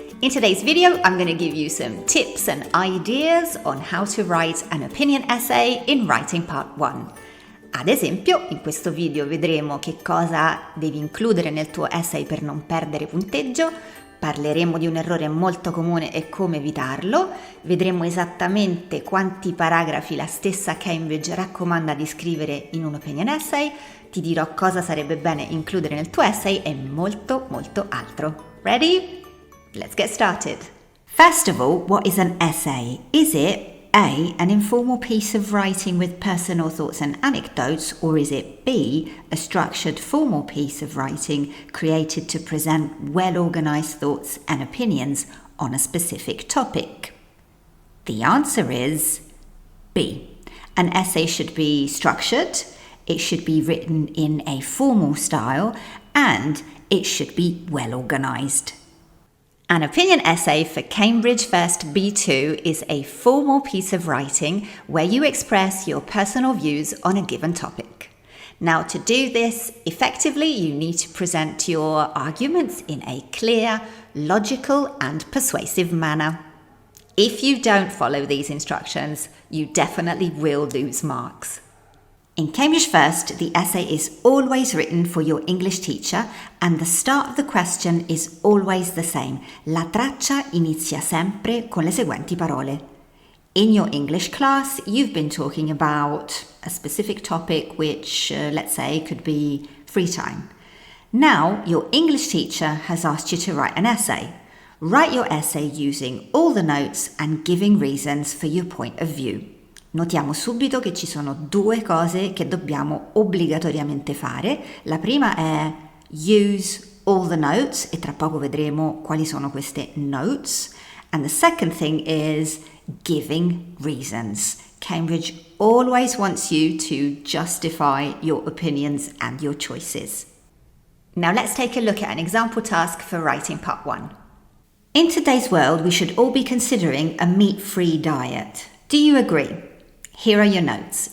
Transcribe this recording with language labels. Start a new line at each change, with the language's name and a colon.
English: In today's video, I'm going to give you some tips and ideas on how to write an opinion essay in writing part 1.
Italian: Ad esempio, in questo video vedremo che cosa devi includere nel tuo essay per non perdere punteggio, parleremo di un errore molto comune e come evitarlo, vedremo esattamente quanti paragrafi la stessa Cambridge raccomanda di scrivere in un opinion essay, ti dirò cosa sarebbe bene includere nel tuo essay e molto altro.
English: Ready? Let's get started. First of all, what is an essay? Is it A, an informal piece of writing with personal thoughts and anecdotes, or is it B, a structured formal piece of writing created to present well-organized thoughts and opinions on a specific topic? The answer is B. An essay should be structured, it should be written in a formal style, and it should be well-organized. An opinion essay for Cambridge First B2 is a formal piece of writing where you express your personal views on a given topic. Now, to do this effectively, you need to present your arguments in a clear, logical, and persuasive manner. If you don't follow these instructions, you definitely will lose marks. In Cambridge First, the essay is always written for your English teacher and the start of the question is always the same.
Italian: La traccia inizia sempre con le seguenti parole.
English: In your English class, you've been talking about a specific topic which, let's say, could be free time. Now, your English teacher has asked you to write an essay. Write your essay using all the notes and giving reasons for your point of view.
Italian: Notiamo subito che ci sono due cose che dobbiamo obbligatoriamente fare. La prima è
English: use all the notes
Italian: e tra poco vedremo quali sono queste notes.
English: And the second thing is giving reasons. Cambridge always wants you to justify your opinions and your choices. Now let's take a look at an example task for writing part 1. In today's world, we should all be considering a meat-free diet. Do you agree? Here are your notes.